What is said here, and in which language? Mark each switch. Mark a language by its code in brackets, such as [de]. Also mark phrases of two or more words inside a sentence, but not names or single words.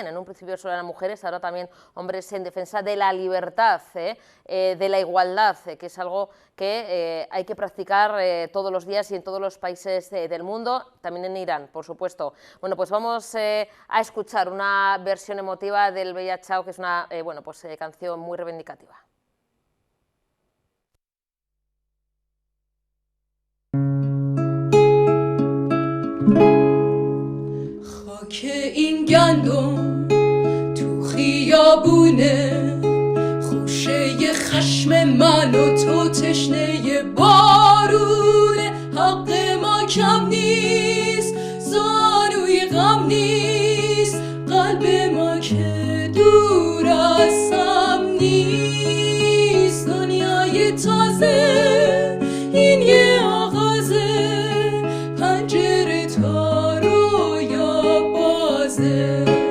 [es] En un principio solo eran mujeres, ahora también hombres en defensa de la libertad, de la igualdad, que es algo que hay que practicar todos los días y en todos los países del mundo, también en Irán, por supuesto. Bueno, pues vamos a escuchar una versión emotiva del Bella Ciao, que es una bueno, pues, canción muy reivindicativa. [fa] که این گندم تو خیابونه خوشه خشم من و تو تشنه بارونه حق ما کم نیست زانوی غم نیست قلب ما که دور از هم نیست دنیای تازه این یه آغازه پنجره تا رویا بازه